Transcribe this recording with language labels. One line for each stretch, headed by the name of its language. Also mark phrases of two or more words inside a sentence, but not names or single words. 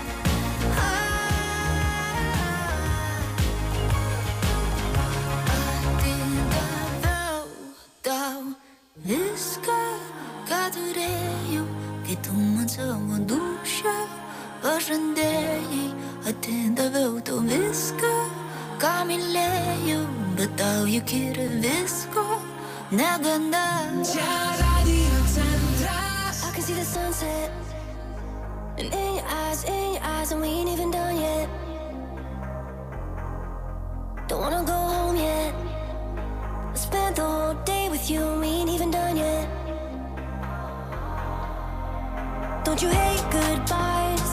Lithuanian: Atidaviau tau viską, ką turėjau, kai tu man savo dūšią pažadėjai. Atidaviau tau viską, ką mylėjau, bet tau juk yra visko negana. Čia Radio Centras.
English: I can see the sunset, and in your eyes, and we ain't even done yet. Don't wanna go home yet. I spent the whole day with you, and we ain't even done yet. Don't you hate goodbyes?